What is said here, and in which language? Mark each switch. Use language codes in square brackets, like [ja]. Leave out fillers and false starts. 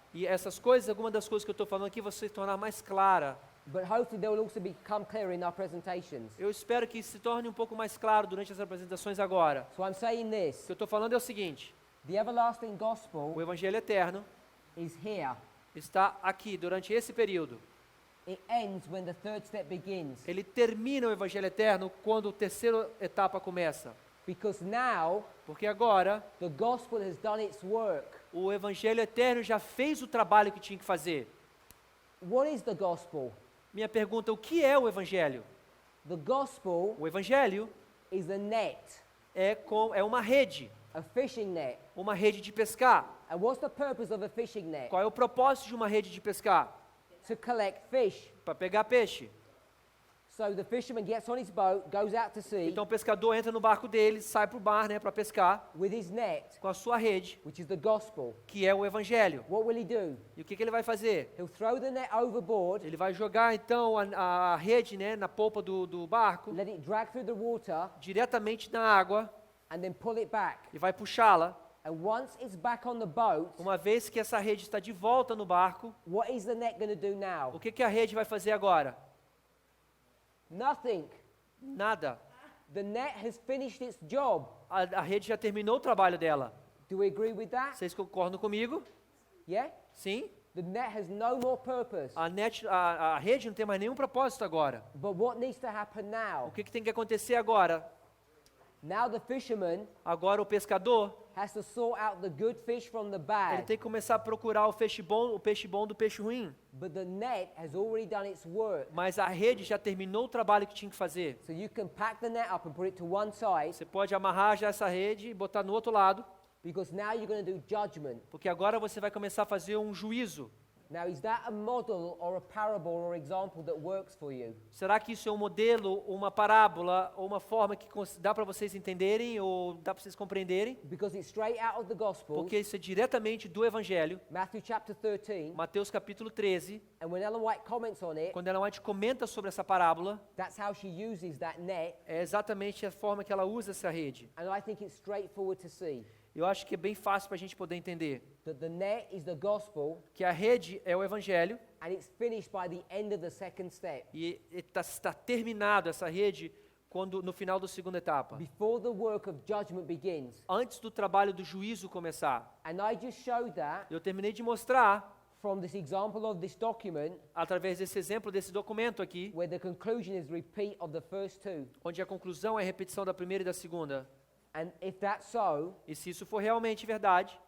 [pt] E essas coisas, algumas das coisas que eu estou falando aqui, vão se tornar mais clara. [en] but hopefully they will also become clearer in our presentations. [pt] Eu espero que se torne um pouco mais claro durante as apresentações agora. [en] So I'm saying [pt] O [en] this, [pt] que eu estou falando é o seguinte, [en] the everlasting [pt] o [en] gospel [pt] Evangelho Eterno [en] is here. [pt] está aqui durante esse período. [en] It ends when the third step begins. [pt] Ele termina o Evangelho Eterno quando a terceira etapa começa. [en] Because now [pt] Porque agora [en] the gospel has done its work. [pt] o evangelho eterno já fez o trabalho que tinha que fazer. [en] What is the gospel? [pt] Minha pergunta, o que é o evangelho? [en] The gospel [pt] O evangelho [en] is a net, [pt] é uma rede [en] a fishing net. [pt] de pescar. [en] And what's the purpose of a fishing net? [pt] Qual é o propósito de uma rede de pescar? [en] To collect fish. [pt] Para pegar peixe. [en] So the fisherman gets on his boat, goes out to sea [pt] Então o pescador entra no barco dele, sai para o mar, né, para pescar, [en] with his net, [pt] com a sua rede, [en] which is the gospel. [pt] que é o evangelho. [en] What will he do? [pt] E o que ele vai fazer? [en] He'll throw the net overboard, [pt] Ele vai jogar então a rede, né, na polpa do barco, [en] let it drag through the water, [pt] diretamente na água, [en] and then pull it back. [pt] e vai puxá-la. [en] And once it's back on the boat, [pt] Uma vez que essa rede está de volta no barco, [en] what is the net going to do [pt] o [en] now? [pt] que a rede vai fazer agora? [en] Nothing. [pt] Nada. [en] The net has finished its job. [pt] A rede já terminou o trabalho dela. [en] Do we agree with that? [pt] Vocês concordam comigo? [en] Yeah? [pt] Sim? [en] The net has no more purpose. [pt] A rede não tem mais nenhum propósito agora. [en] But what needs to happen now? [pt] O que tem que acontecer agora? [en] Now the fisherman [pt] Agora o pescador, [en] has to sort out the good fish from the [pt] ele [en] bad. [pt] tem que começar a procurar o peixe bom do peixe ruim. [en] But the net has already done its work. [pt] Mas a rede já terminou o trabalho que tinha que fazer. [en] So you can pack the net up and put it to one side, [pt] Você pode amarrar já essa rede e botar no outro lado, [en] because now you're going to do judgment. [pt] porque agora você vai começar a fazer um juízo. [en] Now, is that a model or a parable or example that works for you? [pt] Será que isso é um modelo, uma parábola, ou uma forma que dá para vocês entenderem ou dá para vocês compreenderem? [en] Because it's straight out of the Gospels, [pt] Porque isso é diretamente do Evangelho, [en] Matthew chapter 13, [pt] Mateus capítulo 13, [en] and when Ellen White comments on it, [pt] quando Ellen White comenta sobre essa parábola, [en] that's how she uses that net, [pt] é exatamente a forma que ela usa essa rede. [en] and I think it's straightforward to see [pt] Eu acho que é bem fácil para a gente poder entender [en] that the net is the Gospel, [pt] que a rede é o Evangelho [en] and it's finished by the end of the second step, [pt] e está terminado essa rede no final da segunda etapa, [en] before the work of judgment begins. [pt] antes do trabalho do juízo começar. [en] And I just showed that [pt] Eu terminei de mostrar, [en] from this example of this document, [pt] através desse exemplo desse documento aqui, [en] where the conclusion is repeat of the first two. [pt] onde a conclusão é a repetição da primeira e da segunda. [en] And if that's so, [pt] E se isso for realmente verdade,